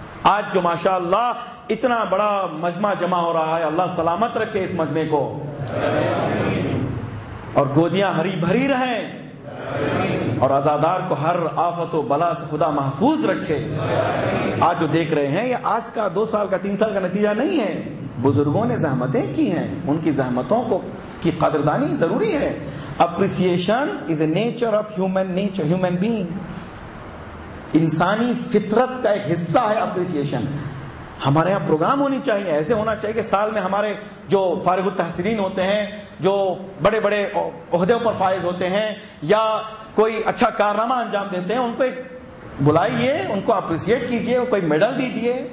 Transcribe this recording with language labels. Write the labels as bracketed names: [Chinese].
[Urdu] آج جو ماشاءاللہ اتنا بڑا مجمع جمع ہو رہا ہے, اللہ سلامت رکھے اس مجمع کو, اور گودیاں ہری بھری رہیں, اور عزادار کو ہر آفت و بلا سے خدا محفوظ رکھے. آج جو دیکھ رہے ہیں یہ آج کا 2 سال کا 3 سال کا نتیجہ نہیں ہے. بزرگوں نے زحمتیں کی ہیں, ان کی زحمتوں کو کی قدردانی ضروری ہے. [English] Appreciation is a nature of human being. [Urdu] انسانی فطرت کا ایک حصہ ہے اپریسیشن. ہمارے یہاں پروگرام ہونی چاہیے, ایسے ہونا چاہیے کہ سال میں ہمارے جو فارغ التحصیلین ہوتے ہیں, جو بڑے بڑے عہدوں پر فائز ہوتے ہیں یا کوئی اچھا کارنامہ انجام دیتے ہیں, ان کو ایک بلائیے, ان کو اپریسیٹ کیجئے, کوئی میڈل دیجئے.